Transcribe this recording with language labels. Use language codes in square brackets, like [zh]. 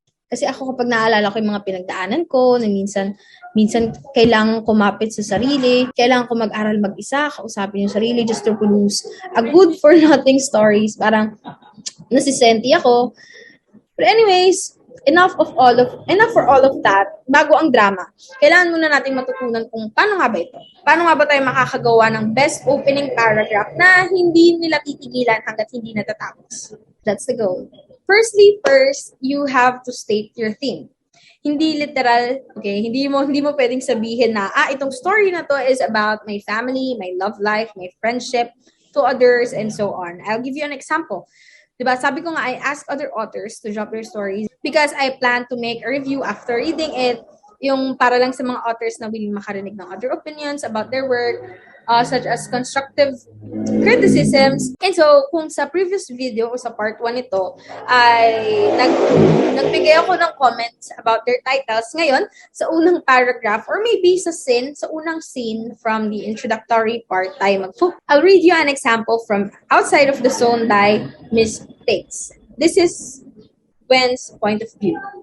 [tl] Kasi ako kapag naalala ko yung mga pinagdaanan ko, na minsan kailangan kumapit sa sarili, kailangan ko mag-aral mag-isa, kausapin yung sarili [en] just to produce a good for nothing stories. [tl] Parang nasisenti ako. [en] But anyways, enough for all of that. [tl] Bago ang drama, kailangan muna nating matutunan kung paano nga ba ito. Paano nga ba tayo makakagawa ng best opening paragraph na hindi nila titigilan hanggat hindi natatapos. [en] That's the goal. First, you have to state your theme. [tl] Hindi literal, [en] okay? [tl] Hindi mo pwedeng sabihin na, itong story na to [en] is about my family, my love life, my friendship to others, and so on. I'll give you an example. Diba? Sabi ko nga, I ask other authors to drop their stories because I plan to make a review after reading it, [tl] yung para lang sa mga [en] authors na willing makarinig ng other opinions about their work, such as constructive criticisms. [tl] And so, kung sa previous video o sa part 1 nito, ay nagbigay ako ng [en] comments about their titles. [tl] Ngayon, sa unang paragraph, [en] or maybe sa unang scene from the introductory part, I'll read you an example from Outside of the Zone by Miss Pates. This is Gwen's point of view.